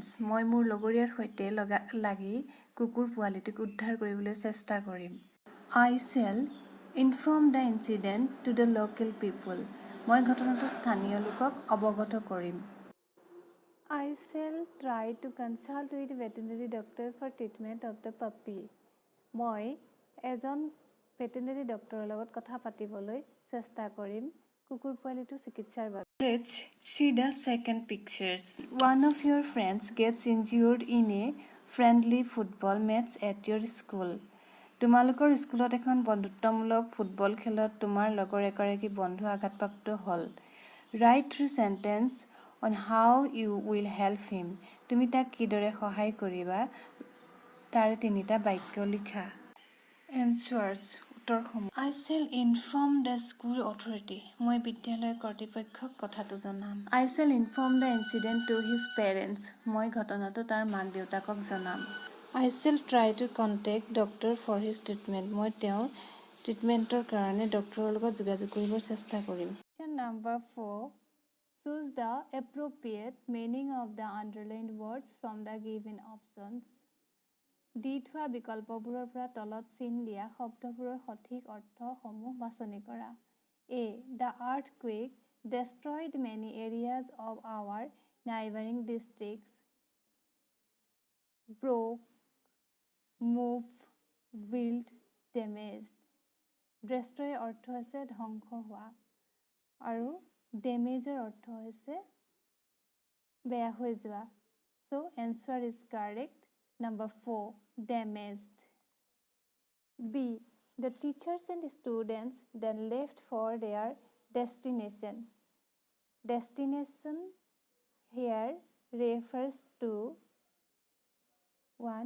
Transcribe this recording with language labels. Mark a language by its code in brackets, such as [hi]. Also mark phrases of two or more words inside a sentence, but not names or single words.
[as] মই মোৰ লগৰীয়াৰ সৈতে লাগি কুকুৰ পোৱালিটোক উদ্ধাৰ কৰিবলৈ চেষ্টা কৰিম. [en] I shall inform the incident to the local people. [as] মই ঘটনাটো স্থানীয় লোকক অৱগত কৰিম. [en] I shall try to consult with veterinary doctor for treatment of the puppy. [as] মই এজন [en] veterinary doctor [as] লগত কথা পাতিবলৈ চেষ্টা কৰিম কুকুৰ পোৱালিটো চিকিৎসাৰ বাবে. [en] Let's see the second pictures. One of your friends gets injured in a friendly football match at your school. [as] তোমালোকৰ স্কুলত এখন বন্ধুত্বমূলক ফুটবল খেলত তোমাৰ লগৰ এগৰাকী বন্ধু আঘাতপ্ৰাপ্ত হ'ল. [en] Write 3 sentences on how you will help him. [as] তুমি তাক কিদৰে সহায় কৰিবা তাৰ 3টা বাক্য লিখা. Answers উত্তৰসমূহ. [en] I shall inform the school authority. [as] মই বিদ্যালয় কৰ্তৃপক্ষক কথাটো জনাম. [en] I shall inform the incident to his parents. [as] মই ঘটনাটো তাৰ মাক দেউতাকক জনাম. [en] I shall try to contact doctor for his treatment. [as] মই তেওঁৰ ট্ৰিটমেণ্টৰ কাৰণে ডক্টৰৰ লগত যোগাযোগ কৰিবৰ চেষ্টা কৰিম। [en] Question number 4. Choose the appropriate meaning of the underlined words from the given options. [as] দি থোৱা বিকল্পবোৰৰ পৰা তলত চিন দিয়া শব্দবোৰৰ সঠিক অৰ্থসমূহ বাছনি কৰা। [en] A. The earthquake destroyed many areas of our neighboring districts. Broke, move, build, damaged. [as] Destroy অৰ্থ হৈছে ধ্বংস হোৱা আৰু damageৰ অৰ্থ হৈছে বেয়া হৈ যোৱা। [en] So answer is correct. Number 4, damaged. B. The teachers and students then left for their destination. Destination here refers to 1.